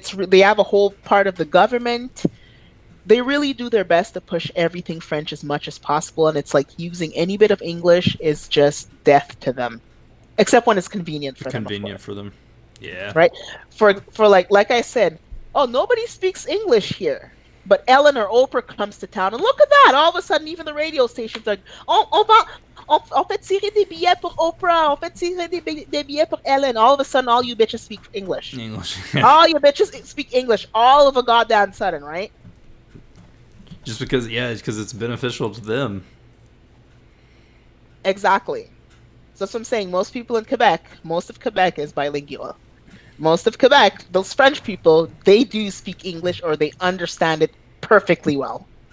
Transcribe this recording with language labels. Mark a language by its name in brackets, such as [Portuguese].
[English] They have a whole part of the government. They really do their best to push everything French as much as possible, and it's like using any bit of English is just death to them, except when it's convenient for them, of Convenient course. for them. Yeah. Right? For like I said, oh, nobody speaks English here. But Ellen or Oprah comes to town, and look at that! All of a sudden, even the radio stations are, [French] on fait tirer des billets pour Oprah, on fait tirer des billets pour Ellen. [English] All of a sudden, all you bitches speak English. English. All you bitches speak English. All of a goddamn sudden, right? Just because, yeah, because it's beneficial to them. Exactly. So that's what I'm saying. Most of Quebec is bilingual. Most of Quebec, those French people, they do speak English or they understand it perfectly well.